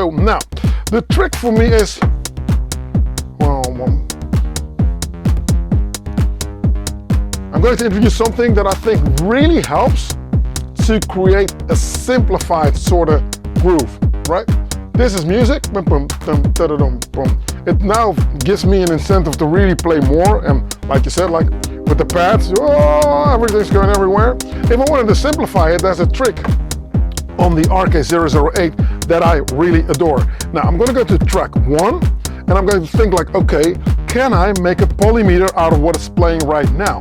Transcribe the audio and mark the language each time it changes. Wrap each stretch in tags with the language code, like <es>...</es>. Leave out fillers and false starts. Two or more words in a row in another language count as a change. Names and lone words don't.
<en>So now the trick for me is, I'm going to introduce something that I think really helps to create a simplified sort of groove, right? this is music. Boom, boom, boom, da-da-dum, boom. It now gives me an incentive to really play more, and like you said, like with the pads, oh, everything's going everywhere. If I wanted to simplify it, there's a trick on the RK008 that I really adore. Now I'm going to go to track 1, and I'm going to think like, okay, can I make a polymeter out of what it's playing right now?</en>